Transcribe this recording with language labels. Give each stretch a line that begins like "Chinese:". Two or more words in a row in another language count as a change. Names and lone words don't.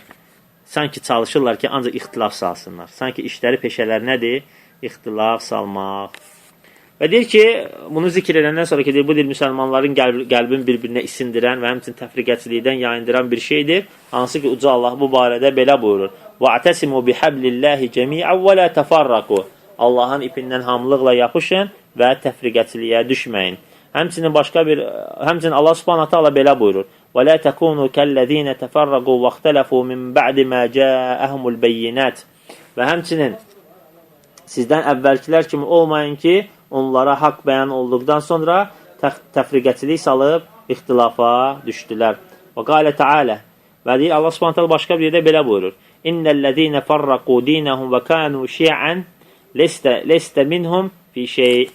Azerbaijani: Sanki çalışırlar ki, ancaq ixtilaf salsınlar. Sanki işləri, peşələr nədir? İxtilaf salmaq. Və deyir ki, bunu zikr edəndən sonra ki, deyir, bu deyir, müsəlmanların qəlbini bir-birinə isindirən və həmçin təfriqəçilikdən yayındıran bir şeydir. Hansı ki, Uca Allah bu barədə belə buyurur.
Arabic: وَاَعْتَسِمُوا بِحَبْلِ اللّٰهِ جَمِيعًا وَلَا تَفَرَّقُوا
Azerbaijani: Allahın ipindən hamılıqla yapışın və təfriqəçiliyə düşməyin. Həmçinin Allah Subhanahu taala belə buyurur.
Arabic: وَلَا تَكُونُوا كَالَّذ۪ينَ تَفَرَّقُوا وَاخْتَلَفُوا مِنْ بَعْدِ مَا جَاءَهُمُ الْبَيِّنَاتِ
Azerbaijani: Və həmçinin sizdən əvvəlkilər kimi olmayın ki, onlara haqq bəyan olduqdan sonra təfriqəçilik salıb ixtilafa düşdülər. Və
Arabic: قال تعالى
Azerbaijani: və deyir, Allah Subhanahu taala başqa bir yerdə belə buyurur.
Arabic: إن الذين فرقوا دينهم وكانوا شيعا لست منهم في شيء.